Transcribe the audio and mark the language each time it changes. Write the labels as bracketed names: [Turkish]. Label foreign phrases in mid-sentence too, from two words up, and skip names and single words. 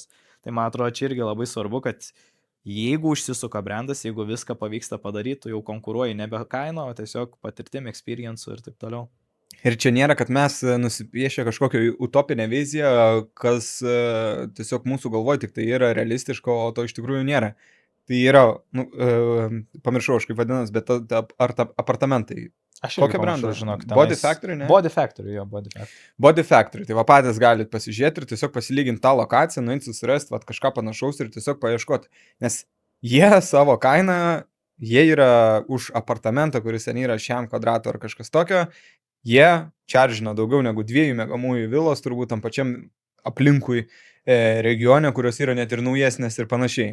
[Lithuanian] Tai man atrodo, čia irgi labai svarbu, kad jeigu užsisuka brandas, jeigu viską pavyksta padaryti, tu jau konkuruoji nebe kaino, o tiesiog patirtim, experience ir taip toliau. Ir čia nėra, kad mes nusipiešę kažkokią utopinę viziją, kas tiesiog mūsų galvoje tik tai yra realistiška, o to iš tikrųjų nėra. Tai yra, nu, pamiršau aš kaip vadinas, bet ar apartamentai. Aš kokią brandą? Žinok, Body Factory, ne? Body Factory, jo, Body Factory. Body Factory, tai va patys galite pasižiūrėti ir tiesiog pasilyginti tą lokaciją, nueiti susirasti va, kažką panašaus ir tiesiog paieškoti. Nes jie savo kainą, jie yra už apartamentą, kuris ten yra 100 kvadratų ar kažkas tokio, jie čaržina daugiau negu 2 miegamųjų vilos, turbūt tam pačiam aplinkui regione, kurios yra net ir naujesnės ir panašiai.